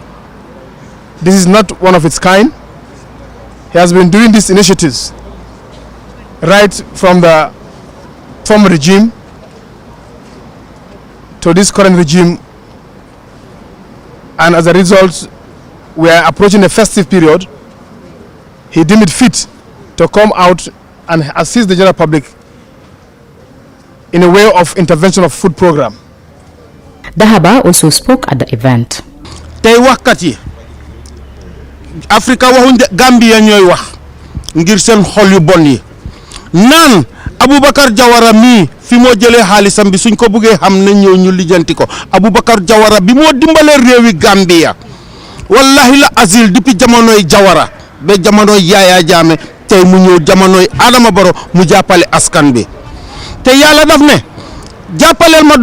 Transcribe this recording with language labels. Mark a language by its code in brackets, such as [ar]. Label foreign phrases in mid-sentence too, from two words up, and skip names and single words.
[en] This is not one of its kind. He has been doing these initiatives right from the former regime to this current regime and as a result, we are approaching the festive period. He deemed it fit to come out and assist the general public in a way of intervention of food program. Dahaba also spoke at the event. [wo] Tey waxkat yi Africa waxuñ Gambia ñooy wax ngir seen xol yu bon yi naan Aboubacar Jawara mi fi moo jëlee xaalisam bi suñ ko buggee xam ne ñëw ñu lijjanti ko Aboubacar Jawara bi moo dimbalee réewi Gambia wallahi la azil depuis jamonoy Jawara ba jamonoy Yaya Jammeh tey mu ñëw jamonoy Adama Barrow mu jàppale askan bi te yàlla daf ne jàppaleel ma